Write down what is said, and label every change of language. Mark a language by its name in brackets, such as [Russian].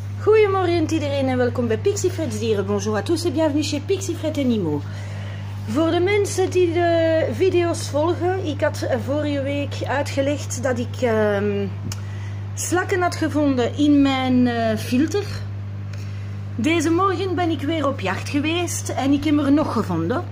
[Dutch] Goedemorgen iedereen en welkom bij Pixie Fred's Dieren. [French] Bonjour à tous et bienvenue chez Pixie Fred Animaux. [Dutch] Voor de mensen die de video's volgen, ik had vorige week uitgelegd dat ik slakken had gevonden in mijn filter. Deze morgen ben ik weer op jacht geweest en ik heb er nog gevonden.